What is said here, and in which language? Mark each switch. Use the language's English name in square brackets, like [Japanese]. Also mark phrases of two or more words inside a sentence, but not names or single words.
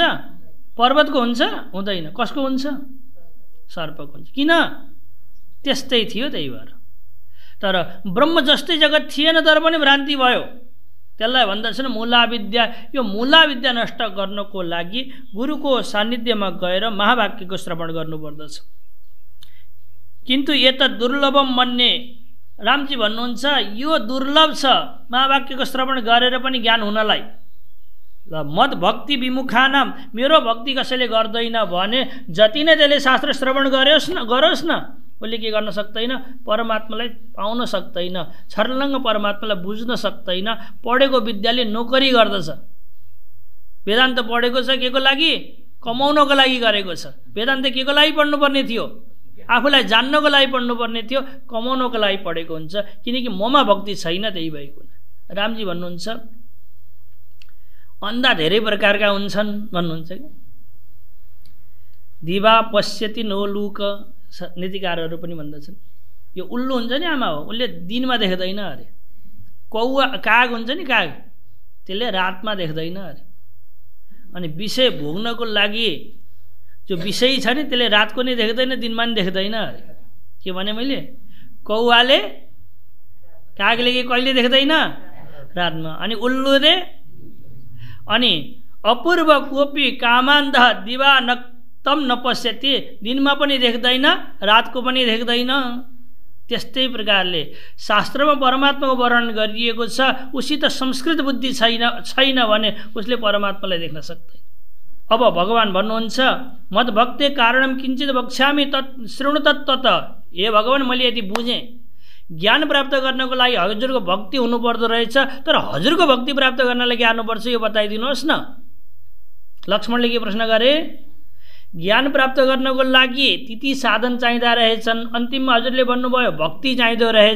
[Nepali] पर्वतको हुन्छ? हुँदैन। कसको हुन्छ? सर्पको हुन्छ। किन? त्यस्तै थियो, त्यही भएर। तर ब्रह्म जस्तै जगत थिएन तर पनि भ्रान्ति भयो, त्यसलाई भन्दछन् मूला विद्या। यो मूला विद्या नष्ट गर्नको लागि गुरुको सान्निध्यमा गएर महावाक्यको श्रवण गर्नुपर्दछ। [Sanskrit] किन्तु एतत् दुर्लभम मन्ये, [Nepali] रामजी भन्नुहुन्छ यो दुर्लभ छ महावाक्यको श्रवण गरेर पनि ज्ञान हुनलाई। [Sanskrit] ल मद भक्ति विमुखानाम, [Nepali] मेरो भक्ति कसैले गर्दैन भने जति नै त्यसले शास्त्र श्रवण गरोस् न उसले के गर्न सक्दैन? परमात्मालाई पाउन सक्दैन, छर्लङ्ग परमात्मालाई बुझ्न सक्दैन। पढेको विद्याले नोकरी गर्दछ। वेदान्त पढेको छ के को लागि? कमाउनको लागि गरेको छ। वेदान्त के को लागि पढ्नुपर्ने थियो? आफूलाई जान्नको लागि पढ्नुपर्ने थियो, कमाउनको लागि पढेको हुन्छ। किनकि ममा भक्ति छैन, त्यही भएको। रामजी भन्नुहुन्छ अन्धा धेरै प्रकारका हुन्छन् भन्नुहुन्छ कि। [Sanskrit] दिवा पश्यति नो लुक, [Nepali] नीतिकारहरू पनि भन्दछन् यो उल्लु हुन्छ नि आमा हो, उसले दिनमा देख्दैन अरे। कौवा काग हुन्छ नि, काग त्यसले रातमा देख्दैन अरे। अनि विषय भोग्नको लागि जो विषय छ नि त्यसले रातको नि देख्दैन, दिनमा नि देख्दैन अरे। के भने मैले? कौवाले कागले के कहिले देख्दैन? रातमा। अनि उल्लुले अनि [Sanskrit] अपूर्व कोपी कामान्ध दिवा तम नपश्यति, [Nepali] दिनमा पनि देख्दैन रातको पनि देख्दैन। त्यस्तै प्रकारले शास्त्रमा परमात्माको वर्णन गरिएको छ, उसित संस्कृत बुद्धि छैन भने उसले परमात्मालाई देख्न सक्दैन। अब भगवान भन्नुहुन्छ [Sanskrit] मद भक्ते कारणम किञ्चित वक्ष्यामि तत् शृणु तत्त्वत। [Nepali] हे भगवान, मैले यदि बुझेँ ज्ञान प्राप्त गर्नको लागि हजुरको भक्ति हुनुपर्दो रहेछ, तर हजुरको भक्ति प्राप्त गर्नलाई के गर्नुपर्छ यो बताइदिनुहोस् न। लक्ष्मणले के प्रश्न गरे? ज्ञान प्राप्त गर्नको लागि ती साधन चाहिँदा रहेछन्, अन्तिममा हजुरले भन्नुभयो भक्ति चाहिँदो रहेछ।